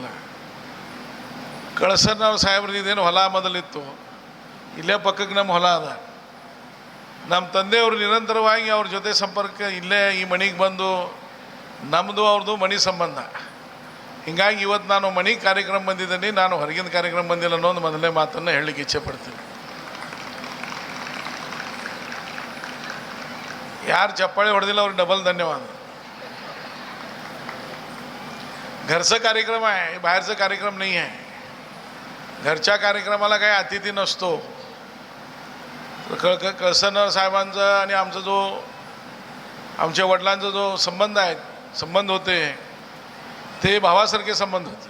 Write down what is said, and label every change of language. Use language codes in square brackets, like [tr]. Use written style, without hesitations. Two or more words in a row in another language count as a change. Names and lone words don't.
[kn] ಕಳಸನ್ನವ್ರ ಸಾಹೇಬ್ರದ್ದೇನು ಹೊಲ ಮೊದಲಿತ್ತು, ಇಲ್ಲೇ ಪಕ್ಕಕ್ಕೆ ನಮ್ಮ ಹೊಲ ಅದ. ನಮ್ಮ ತಂದೆಯವರು ನಿರಂತರವಾಗಿ ಅವ್ರ ಜೊತೆ ಸಂಪರ್ಕ, ಇಲ್ಲೇ ಈ ಮನೆಗೆ ಬಂದು ನಮ್ಮದು ಅವ್ರದ್ದು ಮನೆ ಸಂಬಂಧ. ಹೀಗಾಗಿ ಇವತ್ತು ನಾನು ಮನೆಗೆ ಕಾರ್ಯಕ್ರಮ ಬಂದಿದ್ದೀನಿ, ನಾನು ಹೊರಗಿನ ಕಾರ್ಯಕ್ರಮ ಬಂದಿಲ್ಲ ಅನ್ನೋ ಒಂದು ಮೊದಲನೇ ಮಾತನ್ನು ಹೇಳಲಿಕ್ಕೆ ಇಚ್ಛೆ ಪಡ್ತೀನಿ. ಯಾರ್ ಚಪ್ಪಾಳೆ ಹೊಡೆದಿಲ್ಲ ಅವ್ರಿಗೆ ಡಬಲ್ ಧನ್ಯವಾದ. [mr] घरचा कार्यक्रम आहे, बाहेरचा कार्यक्रम नाही आहे. घरच्या कार्यक्रमाला काही अतिथी नसतो. कळसनर साहेबांचा आणि आमचा जो आमच्या वडिलांचा जो संबंध होते ते भावासारखे संबंध होते.